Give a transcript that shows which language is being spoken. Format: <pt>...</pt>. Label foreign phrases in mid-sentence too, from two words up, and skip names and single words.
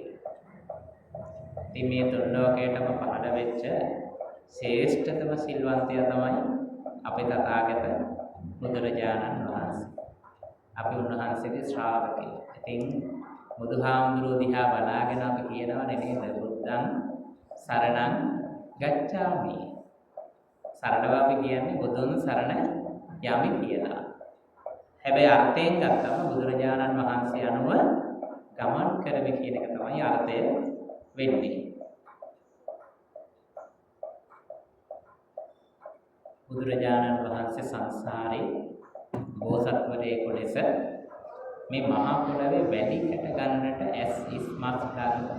<si>ඉතින් මේ තුන් ලෝකයටම පහළ වෙච්ච ශ්‍රේෂ්ඨතම සිල්වන්තයා තමයි අපේ තථාගත බුදුරජාණන් වහන්සේ. අපි උන්වහන්සේගේ ශ්‍රාවකයෝ. ඉතින් බුදුහාමුදුරුවෝ දිහා බලාගෙන අපි කියනවනේ නේද?</si> <pi>බුද්ධං සරණං ගච්ඡාමි.</pi> <si>සරණව අපි කියන්නේ බුදුන් සරණ යමි කියලා. හැබැයි අර්ථයෙන් ගත්තම බුදුරජාණන් වහන්සේ අනුව ගමන් කරමි කියන එක තමයි අර්ථය වෙන්නේ. බුදුරජාණන් වහන්සේ සංසාරේ බෝසත්වරයෙකු ලෙස මේ මහා පොළවේ වැඩි කැට ගන්නට ඇස් ඉස්මත් ගන්න.</si>